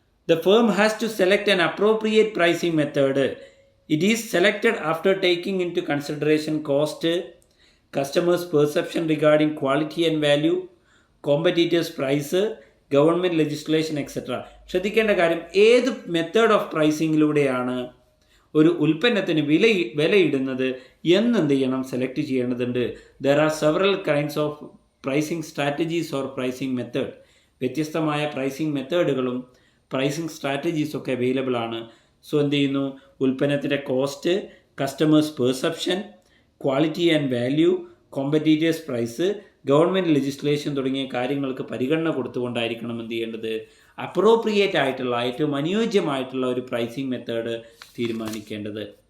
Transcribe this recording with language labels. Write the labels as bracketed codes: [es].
[en] The firm has to select an appropriate pricing method. It is selected after taking into consideration cost, customers' perception regarding quality and value, competitors' price, government legislation, etc. [ml] ശ്രദ്ധിക്കേണ്ട കാര്യം, ഏത് method of പ്രൈസിങ്ങിലൂടെയാണ് ഒരു ഉൽപ്പന്നത്തിന് വിലയിടുന്നത് എന്നെന്ത് ചെയ്യണം, select ചെയ്യേണ്ടതുണ്ട്. [en] There are several kinds of pricing strategies or pricing method. [ml] വ്യത്യസ്തമായ pricing മെത്തേഡുകളും pricing സ്ട്രാറ്റജീസൊക്കെ available ആണ്. So എന്ത് ചെയ്യുന്നു, ഉൽപ്പന്നത്തിൻ്റെ cost, customers perception, quality and value, competitors price, government legislation തുടങ്ങിയ കാര്യങ്ങൾക്ക് പരിഗണന കൊടുത്തുകൊണ്ടായിരിക്കണം എന്ത് ചെയ്യേണ്ടത്, അപ്രോപ്രിയേറ്റ് ആയിട്ടുള്ള ഏറ്റവും അനുയോജ്യമായിട്ടുള്ള ഒരു പ്രൈസിങ് മെത്തേഡ് തീരുമാനിക്കേണ്ടത്.